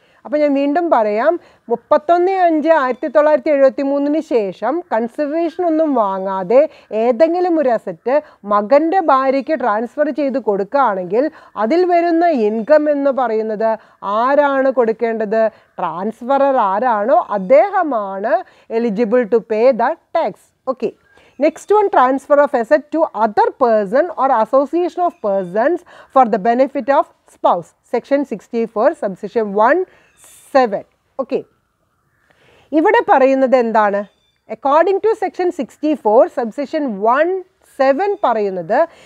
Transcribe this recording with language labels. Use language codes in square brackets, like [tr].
[ml] അപ്പോൾ ഞാൻ വീണ്ടും പറയാം, 31/5/1973 ശേഷം കൺസിഡറേഷൻ ഒന്നും വാങ്ങാതെ ഏതെങ്കിലും ഒരു അസറ്റ് മകൻ്റെ ഭാര്യയ്ക്ക് ട്രാൻസ്ഫർ ചെയ്ത് കൊടുക്കുകയാണെങ്കിൽ അതിൽ വരുന്ന ഇൻകം എന്ന് പറയുന്നത് ആരാണ് കൊടുക്കേണ്ടത്? ട്രാൻസ്ഫറർ ആരാണോ അദ്ദേഹമാണ് [en] Eligible to pay the tax. Okay, next one, transfer of asset to other person or association of persons for the benefit of spouse, section 64 subsection 1(7). [ml] okay, ഇവിടെ പറയുന്നത് എന്താണ്? [en] according to section 64 subsection 1(7) പറയുന്നത്